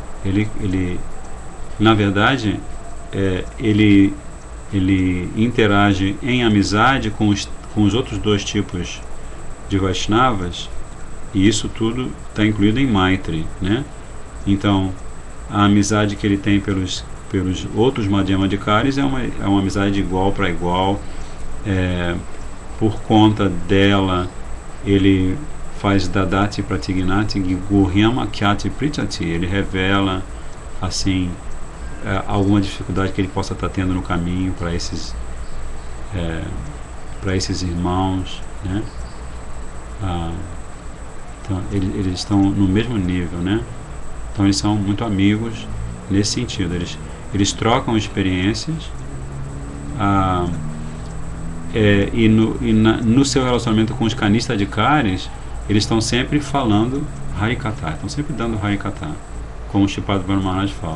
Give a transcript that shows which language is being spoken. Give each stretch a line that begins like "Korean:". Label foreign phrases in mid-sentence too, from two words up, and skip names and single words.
Portuguese: na verdade ele interage em amizade com os outros 2 tipos de Vaishnavas, e isso tudo está incluído em Maitri, né? Então a amizade que ele tem pelos outros
Sanskrit: Madhyama Adhikaris
Portuguese: é uma amizade de igual para igual. Por conta dela ele faz
Sanskrit: dadati pratignati guhyama kyati prichati,
Portuguese: ele revela assim alguma dificuldade que ele possa estar tendo no caminho para esses irmãos, né? Então eles estão no mesmo nível, né? Então eles são muito amigos nesse sentido, eles trocam experiências, e no seu relacionamento com os Kanistadikaris, eles estão sempre falando Harikatha, estão sempre dando Harikatha, como o Shripad Bhanu Maharaj fala.